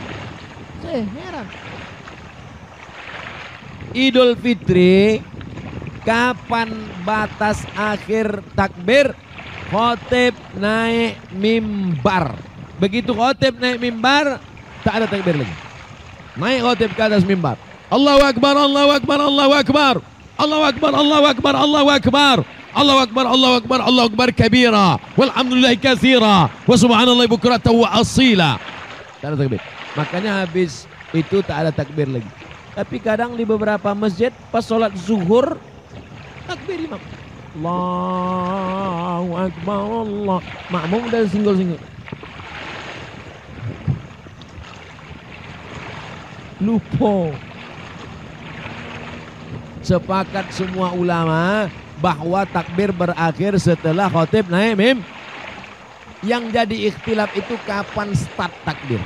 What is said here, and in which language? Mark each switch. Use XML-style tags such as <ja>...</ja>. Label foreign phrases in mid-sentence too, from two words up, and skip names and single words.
<id>Saya heran. Idul Fitri Kapan batas akhir takbir? Khotib naik mimbar. Begitu khotib naik mimbar, tak ada takbir lagi. Naik khotib ke atas mimbar.</id> <ar>الله أكبر، الله أكبر، الله أكبر. الله أكبر، الله أكبر، الله أكبر. الله أكبر، الله أكبر، الله أكبر كبيرا. والحمد لله كثيرا. وسبحان الله بكرة وأصيلا.</ar> <id>Tak ada takbir. Makanya habis itu tak ada takbir lagi. Tapi kadang di beberapa masjid pas sholat zuhur takbir imam.</id> <ar>الله أكبر، الله.</ar> <id>Makmum dan singgul-singgul. Lupa. Sepakat semua ulama bahwa takbir berakhir setelah khotib naik mim. Yang jadi ikhtilaf itu kapan start takbir.</id>